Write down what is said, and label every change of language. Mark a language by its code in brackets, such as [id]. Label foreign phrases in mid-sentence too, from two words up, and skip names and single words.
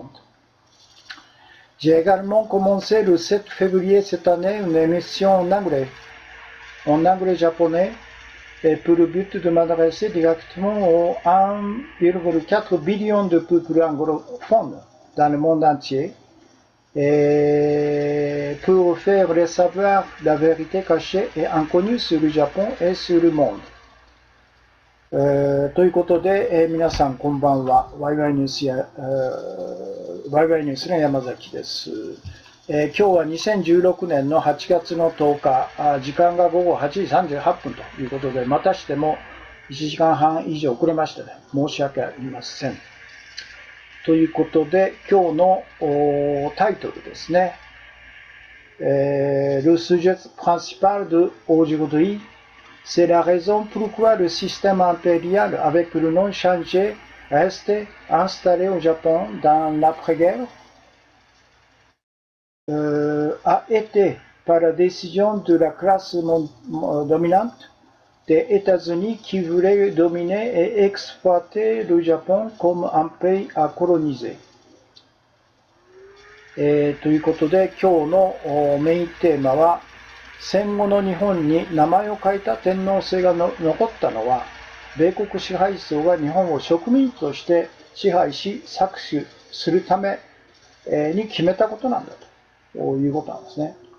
[fr] J'ai également commencé le 7 février cette année une émission en anglais japonais, et pour le but de m'adresser directement aux 1,4 billion de peuples anglophones dans le monde entier, et pour faire les savoir la vérité cachée et inconnue sur le Japon et sur le monde. [ja] ということで、皆さんこんばんは。ワイワイニュースの山崎です。今日は2016年の8月の10日、時間が午後8時38分ということで、またしても1時間半以上遅れましてね、申し訳ありません。ということで、今日のタイトルですね。 [fr] Le sujet principal de aujourd'hui, c'est la raison pourquoi le système impérial avec le nom changé resté installé au Japon dans l'après-guerre a été par la décision de la classe dominante des États-Unis qui voulait dominer et exploiter le Japon comme un pays à coloniser. [ja] ということで、今日のメインテーマは、戦後の日本に名前を変えた天皇制が残ったのは、米国支配層が日本を植民地として支配し搾取するために決めたことなんだということなんですね。